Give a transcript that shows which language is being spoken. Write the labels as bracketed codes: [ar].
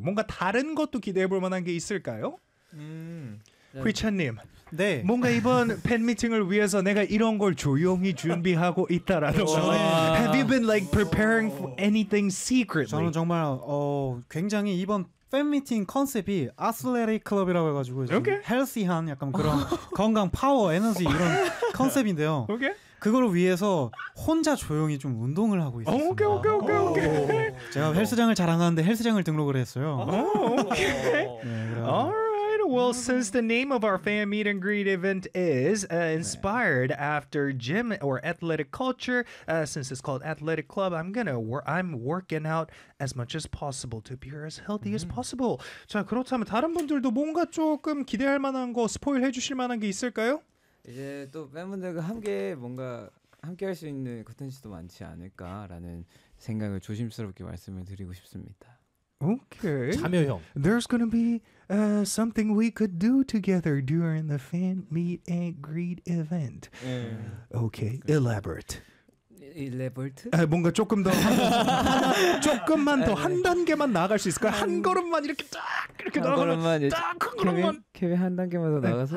[ko] 뭔가 다른 것도 기대해 볼 만한 게 있을까요? 휘찬님. 네. 뭔가 이번 팬 미팅을 위해서 내가 이런 걸 조용히 준비하고 있다라는 거. [en] Have you been like preparing for anything secretly? [ko] 저는 정말 굉장히 이번 팬 미팅 컨셉이 아슬레틱 클럽이라고 해가지고 이제 [en] okay. [ko] 헬시한 약간 그런 건강 파워 에너지 이런 컨셉인데요. [en] 오케이. Okay. [ko] 그거를 위해서 혼자 조용히 좀 운동을 하고 있습니다. [en] 오케이 오케이 오케이 오케이. [ko] 제가 헬스장을 자랑하는데 헬스장을 등록을 했어요. [en] 오케이. Oh, okay. [ko] 네, [en] Well, since the name of our fan meet and greet event is inspired after gym or athletic culture, since it's called Athletic Club, I'm working out as much as possible to appear as healthy as possible. [ko] 자, 그렇다면 다른 분들도 뭔가 조금 기대할 만한 거 스포일 해주실 만한 게 있을까요? 이제 또 팬분들과 함께 뭔가 함께 할 수 있는 콘텐츠도 많지 않을까라는 생각을 조심스럽게 말씀을 드리고 싶습니다. [en] Okay. [ko] 참여형. [en] There's gonna be something we could do together during the fan meet and greet event. Okay. Elaborate. Elaborate? [ko] 뭔가 조금 더 조금만 더 한 단계만 나아갈 수 있을까요? 한 걸음만 이렇게 딱 이렇게 나아가면 딱 한 걸음만. 케빈 한 단계만 더 나가서.